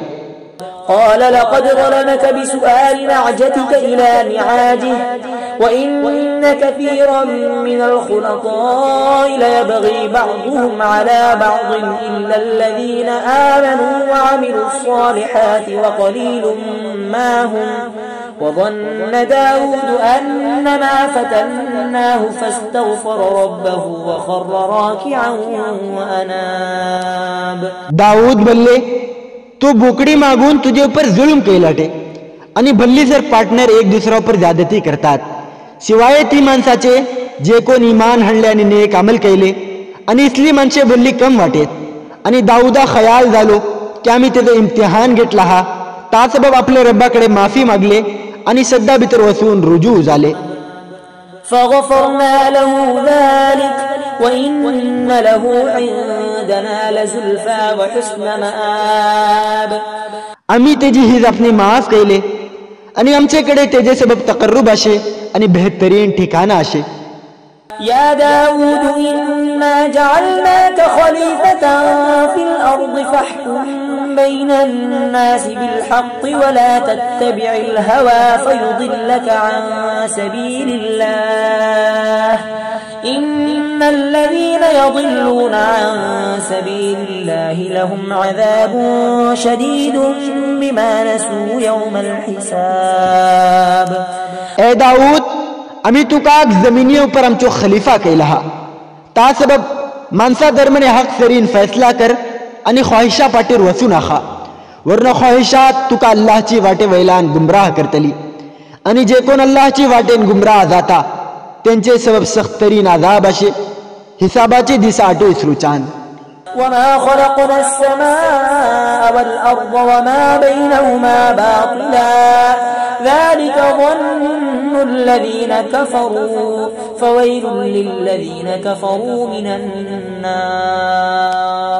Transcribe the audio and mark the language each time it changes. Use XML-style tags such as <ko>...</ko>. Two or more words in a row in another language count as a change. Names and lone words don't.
<ar>قال لقد ظلمك بسؤال نعجتك إلى نعاجه وإن كثيرا من الخلطاء ليبغي بعضهم على بعض إلا الذين آمنوا وعملوا الصالحات وقليل ما هم وظن داود أنما فتناه فاستغفر ربه وخر راكعا وأناب</ar> <kok>दाऊद बोलले तो बोकडी मागून तुझे ऊपर जुल्म केलाटे आणि भल्ली सर पार्टनर एक दुसरा ऊपर ज्यादती करतात शिवाय ती माणसाचे जे कोण इमान हाणले आणि नेक अमल केले आणि इसली माणसे बोलली कम वाटेत आणि दाऊदा खयाल झालो की आम्ही त्याचं इम्तिहान घेतला हा ता सबब आपल्या रब्बाकडे माफी मागले आणि सद्दा भीतर वसून रुजू झाले</kok> <ar>فغفرنا له ذلك وإن له عند فيزيدنا لزلفى وحسن مآب.</ar> <kok>आम्ही तेजी हिज आपली माफ केले आणि आमच्याकडे तेजे सबब तकर्रुब आशे आणि बेहतरीन ठिकाण आशे.</kok> <ar>يا داود إنا جعلناك خليفة في الأرض فاحكم بين الناس بالحق ولا تتبع الهوى فيضلك عن سبيل الله إن الذين يضلون عن سبيل الله لهم عذاب شديد بما نسوا يوم الحساب.</ar> <kok>ए दाऊद, आम्ही तुका जमिनी ऊपर आमचो खलिफा केला हा. ता सबब माणसा दरम्यान हक सरीन फैसला कर आणि ख्वाहिशा पाटीर वचू नाखा, वरना ख्वाहिशात तुका अल्लाहची वाटे वैलान गुमराह करतली. आणि जे कोण अल्लाहची वाटेन गुमराह जाता त्यांचे सबब सख्त तरीन आजाब असे हिसाबाचे दिसा आटो इसरूचान.</kok> <ar>وما خلقنا السماء والأرض وما بينهما باطلا ذلك ظن الذين كفروا فويل للذين كفروا من النار.</ar>